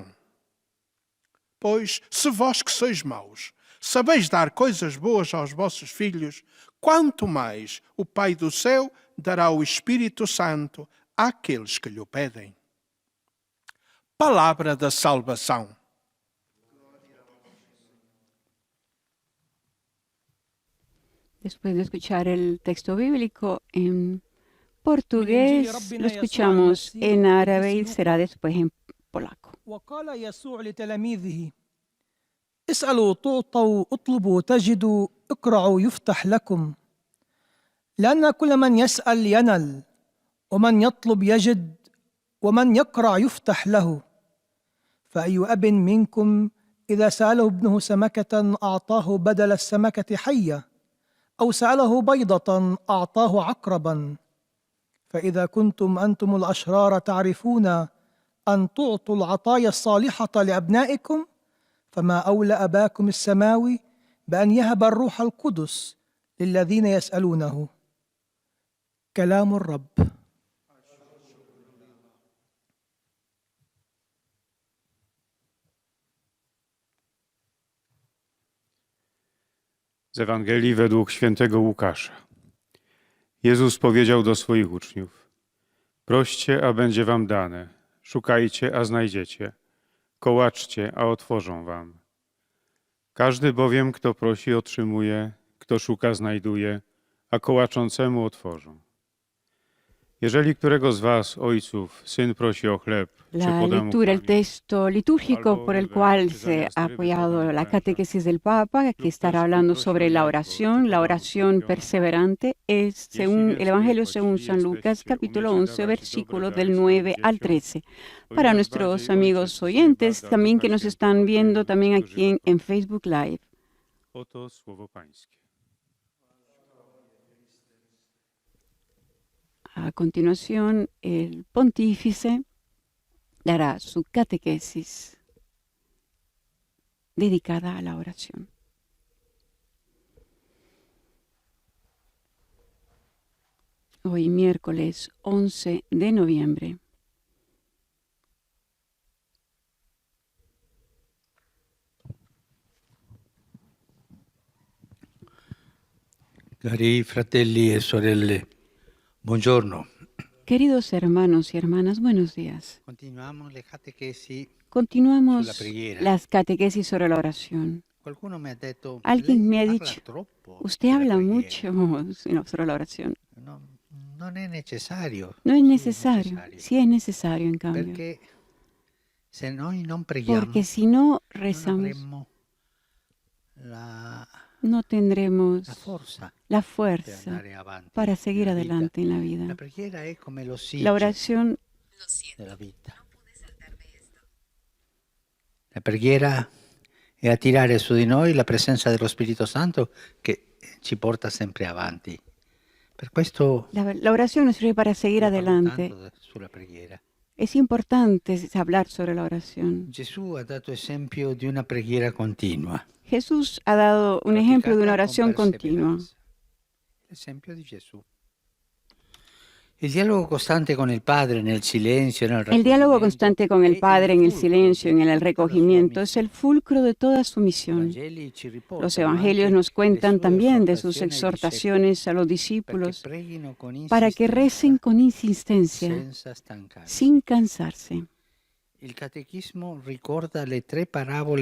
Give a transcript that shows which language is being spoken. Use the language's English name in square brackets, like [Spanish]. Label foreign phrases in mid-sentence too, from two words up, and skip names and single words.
[Portuguese] Pois, se vós que sois maus, sabeis dar coisas boas aos vossos filhos, quanto mais o Pai do céu dará o Espírito Santo àqueles que lhe o pedem. Palavra da salvação. [Spanish] Después de escuchar el texto bíblico en portugués, lo escuchamos en árabe y será después en polaco. [Arabic] وقال يسوع لتلاميذه: اسألوا تعطوا، اطلبوا تجدوا، اقرعوا يفتح لكم. لأن كل من يسأل ينل، ومن يطلب يجد، ومن يقرع يفتح له. فأي أب منكم إذا سأله ابنه سمكة أعطاه بدل السمكة حية، أو سأله بيضة أعطاه عقربا؟ فإذا كنتم أنتم الأشرار تعرفون أن تعطوا العطايا الصالحة لأبنائكم، فما أولى أباكم السماوي بأن يهب الروح القدس للذين يسألونه. كلام الرب. [Polish] Z Ewangelii według świętego Łukasza. Jezus powiedział do swoich uczniów: proście, a będzie wam dane, szukajcie, a znajdziecie, kołaczcie, a otworzą wam. Każdy bowiem, kto prosi, otrzymuje, kto szuka, znajduje, a kołaczącemu otworzą. Jeżeli którego z was, ojców, syn prosi o chleb, czy [Spanish] La [Polish] poda mu [Spanish] lectura, el [Polish] kamień, [Spanish] texto litúrgico por el cual se ha apoyado la catequesis del Papa, que estará hablando sobre la oración perseverante, es según el Evangelio según San Lucas, capítulo 11, versículos del 9 al 13. Para nuestros amigos oyentes, también que nos están viendo también aquí en Facebook Live. [Polish] Oto słowo pańskie. [Spanish] A continuación, el pontífice dará su catequesis dedicada a la oración. Hoy, miércoles 11 de noviembre. [Italian] Cari fratelli e sorelle, buongiorno. [Spanish] Queridos hermanos y hermanas, buenos días. [Italian] Continuamos le catechesi. [Spanish] Continuamos [Italian] Sulla preghiera. [Spanish] las catequesis sobre la oración. [Italian] Qualcuno mi ha detto, [Spanish] Alguien [Italian] lei [Spanish] me ha [Italian] parla [Spanish] dicho, [Italian] troppo [Spanish] usted [Italian] della [Spanish] habla [Italian] preghiera. [Spanish] mucho sobre la oración. [Italian] Non è necessario. [Spanish] No es [Italian] Sì, [Spanish] necesario, sí es necesario en cambio. [Italian] Perché se noi non preghiamo, [Spanish] Porque si no [Italian] non [Spanish] rezamos, [Italian] avremmo la [Spanish] no tendremos [Italian] forza [Spanish] la [Italian] per [Spanish] fuerza [Italian] andare avanti [Spanish] para seguir [Italian] nella vita. [Spanish] adelante en la [Italian] La [Spanish] vida. [Italian] preghiera è come [Spanish] La [Italian] l'ossigeno [Spanish] oración [Italian] della vita. La preghiera è attirare su di noi la presenza dello Spirito Santo che ci porta sempre avanti. Per questo [Spanish] La oración nos sirve para seguir [Italian] io parlo [Spanish] adelante. [Italian] tanto sulla preghiera. [Spanish] Es importante hablar sobre la oración. [Italian] Gesù ha dato esempio di una preghiera continua. [Spanish] Jesús ha dado un ejemplo de una [Italian] praticata [Spanish] oración [Italian] con [Spanish] continua. [Italian] perseveranza. L'esempio di Gesù. Il dialogo costante con il Padre nel silenzio, nel [Spanish] El diálogo [Italian] raccoglimento, [Spanish] constante con el [Italian] è [Spanish] Padre en el [Italian] fulcro [Spanish] silencio, en el [Italian] di tutta la sua [Spanish] recogimiento, es [Italian] missione. [Spanish] el fulcro de toda su [Italian] I [Spanish] misión. [Italian] Vangeli ci riportano [Spanish] Los evangelios [Italian] anche [Spanish] nos cuentan [Italian] le sue [Spanish] también de sus [Italian] esortazioni ai discepoli, [Spanish] exhortaciones a los [Italian] perché [Spanish] discípulos [Italian] preghino con [Spanish] para que recen [Italian] insistenza, [Spanish] con insistencia, [Italian] senza stancarsi. [Spanish] sin cansarse. [Italian] Il catechismo ricorda le tre parabole